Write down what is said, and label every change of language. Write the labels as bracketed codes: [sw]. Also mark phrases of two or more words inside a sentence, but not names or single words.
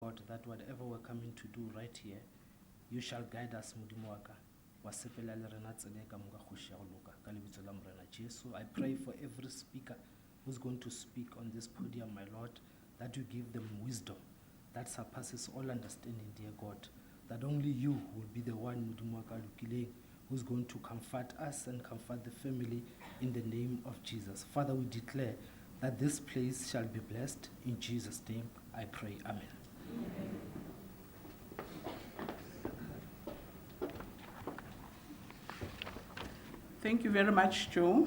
[en] God, that whatever we're coming to do right here, you shall guide us, [nso] Modimo wa ka. Wa sepela le rena tsela e ka moka kgoši ya go loka. Ka lebitso la Morena Jesu, [en] I pray for every speaker who's going to speak on this podium, my Lord, that you give them wisdom that surpasses all understanding, dear God, that only you will be the one, [nso] Modimo wa ka lokileng, [en] who's going to comfort us and comfort the family in the name of Jesus. Father, we declare that this place shall be blessed. In Jesus' name, I pray. Amen. Thank you very much, Joe.